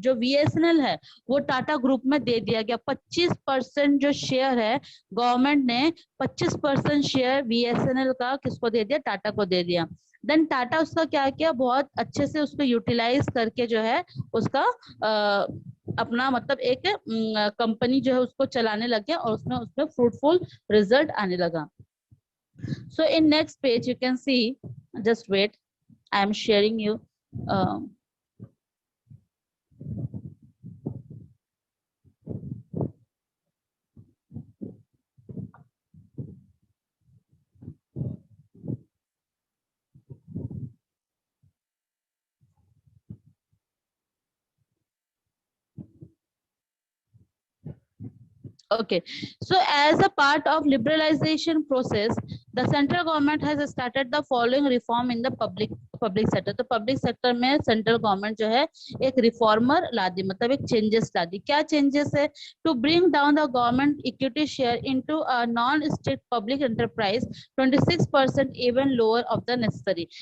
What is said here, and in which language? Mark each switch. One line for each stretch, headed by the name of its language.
Hindi: जो VSNL है वो टाटा ग्रुप में दे दिया गया। 25% जो शेयर है, गवर्नमेंट ने 25% शेयर VSNL का किसको दे दिया? टाटा को दे दिया। देन टाटा उसका क्या किया, बहुत अच्छे से उसको यूटिलाइज करके जो है उसका अपना मतलब एक कंपनी जो है उसको चलाने लग गया और उसमें उसमें फ्रूटफुल रिजल्ट आने लगा.
English: So in next page you can see, just wait, I am sharing you. uh, Okay, so as a part of liberalization process, the central government has started the following reform in the public sector.
Hindi: तो public sector में central government जो है एक reformer ला दी, मतलब एक changes ला दी. क्या changes है?
English: To bring down the government equity share into a non-strict public enterprise 26% even lower of the necessary.